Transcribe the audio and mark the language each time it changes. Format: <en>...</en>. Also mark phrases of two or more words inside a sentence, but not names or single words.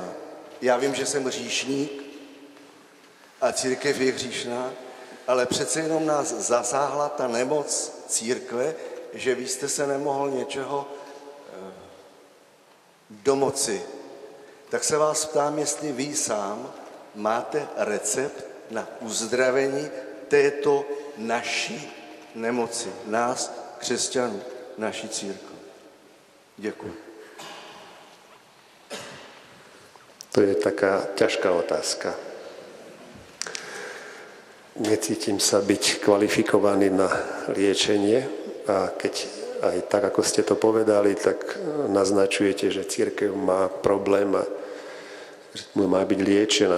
<cs>Já vím, že jsem hříšník a církev je hříšná, ale přece jenom nás zasáhla ta nemoc církve, že vy jste se nemohl něčeho domoci. Tak se vás ptám, jestli vy sám máte recept na uzdravení této naší nemoci, nás, křesťanů, naší církve. Děkuji.</cs> <sk>To je taká ťažká otázka. Necítim sa byť kvalifikovaný na liečenie a keď aj tak, ako ste to povedali, tak naznačujete, že cirkev má problém a že má byť liečená.</sk>